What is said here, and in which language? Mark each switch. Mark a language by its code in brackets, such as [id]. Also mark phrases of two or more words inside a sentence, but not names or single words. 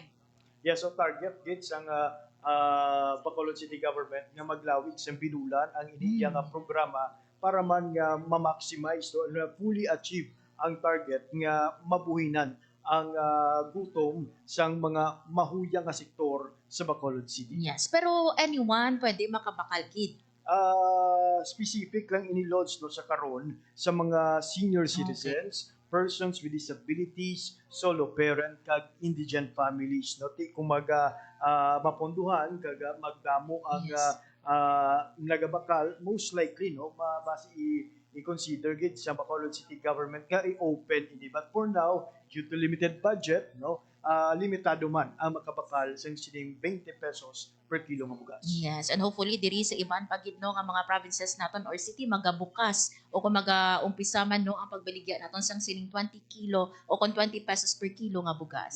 [hil] Yes, so target gits ang Bacolod City Government nga maglawig sa binulan ang iniyang programa para man nga ma-maximize na [en] fully achieve [hil] ang target nga mabuhinan ang gutom sang mga mahuyang nga sektor sa Bacolod City. Yes, pero anyone pwede makabakal, Kid. Specific lang ini-lodge sa karon sa mga [en] senior citizens, persons with disabilities, solo parent [hil] kag [en] indigent families [hil] no ti kumaga maponduhan kag magdamo ang nagabakal [en] most likely [hil] no base i-consider gid sa Bacolod City government nga i-open ini, [en] but for now due to limited budget [hil] no limitado man ang makabakal sa sining 20 [en] pesos per kilo [hil] nga bugas. Yes, and hopefully diri sa iban pagid no nga mga provinces naton or city magabukas o kung mag-umpisa man no ang pagbaligya naton sang sining 20 kilo o kung 20 [en] pesos per kilo [hil] nga bugas.